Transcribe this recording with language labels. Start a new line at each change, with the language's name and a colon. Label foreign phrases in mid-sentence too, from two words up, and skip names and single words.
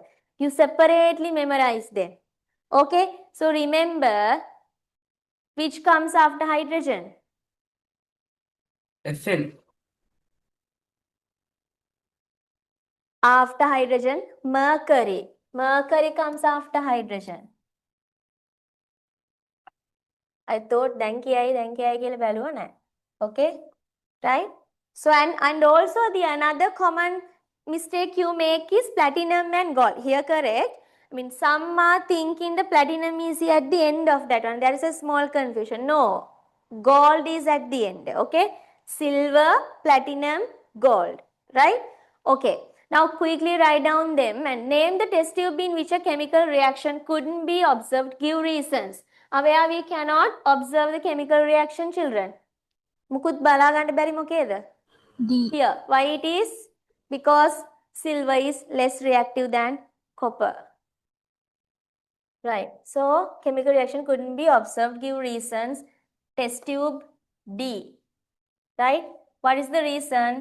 English: You separately memorize them. Okay, so remember which comes after hydrogen. SN. After hydrogen, mercury. Mercury comes after hydrogen. I thought
Sinhala: දැන් කියයි කියලා බැලුවා නෑ.
English: Okay, right? So and also the another common mistake you make is platinum and gold. Here correct. I mean some are thinking the platinum is at the end of that one. There is a small confusion. No, gold is at the end. Okay, silver, platinum, gold. Right? Okay. Now quickly write down them and name the test tube in which a chemical reaction couldn't be observed. Give reasons. Where we cannot observe the chemical reaction, children.
Sinhala: මුකුත් බලා ගන්න බැරි මොකේද?
English: D. Here, why it is? Because silver is less reactive than copper. Right. So, chemical reaction couldn't be observed. Give reasons. Test tube D. Right. What is the reason?